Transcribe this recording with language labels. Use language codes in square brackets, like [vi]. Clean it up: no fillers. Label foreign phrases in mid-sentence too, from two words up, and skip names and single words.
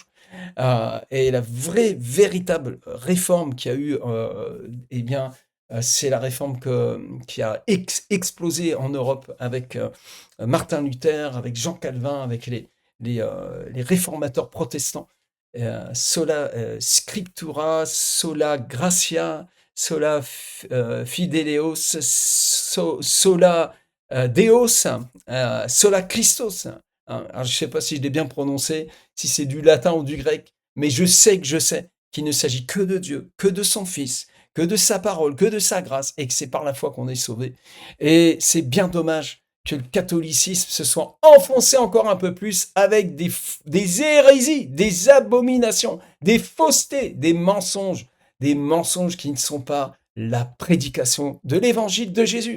[fr] Et la vraie, véritable réforme qui a eu, eh bien, c'est la réforme qui a explosé en Europe avec Martin Luther, avec Jean Calvin, avec les réformateurs protestants. [la] Sola scriptura, sola gratia, sola fideleos, sola Deos, sola Christos. [fr] Alors, je ne sais pas si je l'ai bien prononcé, si c'est du latin ou du grec, mais je sais qu'il ne s'agit que de Dieu, que de son Fils, que de sa parole, que de sa grâce, et que c'est par la foi qu'on est sauvé. Et c'est bien dommage que le catholicisme se soit enfoncé encore un peu plus avec des hérésies, des abominations, des faussetés, des mensonges qui ne sont pas la prédication de l'évangile de Jésus.